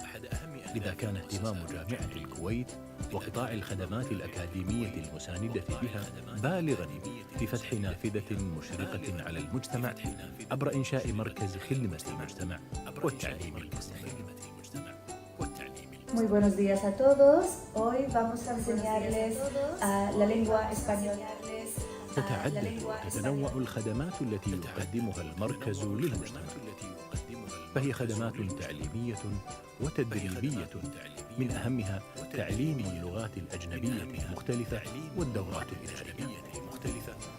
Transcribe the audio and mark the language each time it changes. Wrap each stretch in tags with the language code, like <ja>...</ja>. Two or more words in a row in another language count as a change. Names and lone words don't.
<ar>لذا كان اهتمام جامعة الكويت وقطاع الخدمات الأكاديمية المساندة بها بالغاً في فتح نافذة مشرقة على المجتمع عبر إنشاء مركز خدمة المجتمع والتعليم المستمر.</ar> <es>Muy buenos días a todos. Hoy vamos a enseñarles la lengua española.</es> <ar>تتعدد وتتنوع الخدمات التي يقدمها المركز للمجتمع، فهي خدمات تعليمية وتدريبية، من أهمها تعليم اللغات الأجنبية المختلفة والدورات الإلهامية المختلفة.</ar>